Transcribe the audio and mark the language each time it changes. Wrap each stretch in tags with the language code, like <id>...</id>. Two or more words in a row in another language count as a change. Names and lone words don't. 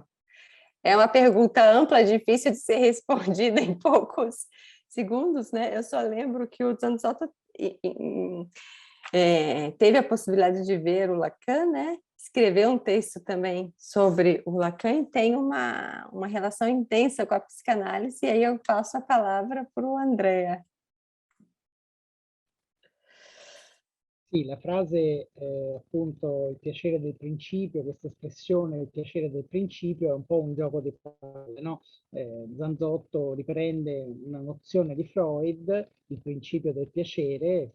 <pt>É uma pergunta ampla, difícil de ser respondida em poucos segundos, né? Eu só lembro que o Zanzotto teve a possibilidade de ver o Lacan, né? Escreveu um texto também sobre o Lacan e tem uma relação intensa com a psicanálise, e aí eu passo a palavra para o Andrea.</pt> <it>Sì, la frase appunto il piacere del principio, questa espressione il piacere del principio è un po' un gioco di parole, no? Zanzotto riprende una nozione di Freud, il principio del piacere.</it>